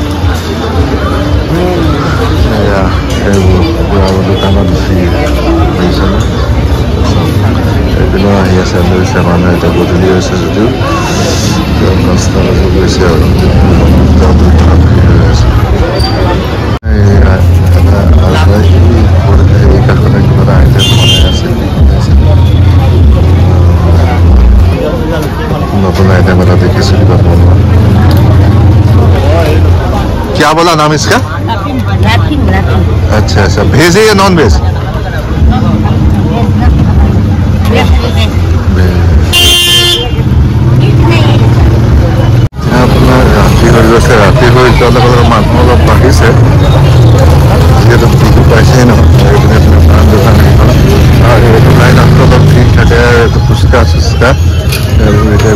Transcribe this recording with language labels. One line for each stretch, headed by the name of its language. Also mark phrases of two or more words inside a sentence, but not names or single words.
Assamese: এয়া এইবোৰ পুৰা দোকানত ভিৰ বুজিছেনে এইপিনেও আহি আছে লৈছে মানুহ এতিয়া গধূলি হৈছে যদিও 5টা বাজি গৈছে আৰু দোকানত ভিৰ হৈ আছে এই কাষতে কিবা এটা আইটেম বনাই আছে নতুন आइटम এটা দেখিছোঁ কিবা বনোৱা
Hindi: क्या बोला नाम इसका अच्छा अच्छा भेज है या नॉन भेज
Assamese: আপোনাৰ ৰাতি হৈ গৈছে ৰাতি হৈ যোৱাৰ লগে লগে মানুহ অলপ বাঢ়িছে যিহেতু বিহু পাইছেই নহয় এইপিনে পাণ দোকান সেইখন আৰু এইটো লাইনততো অলপ ভিৰ থাকে ফুচকা চুচকা এতিয়া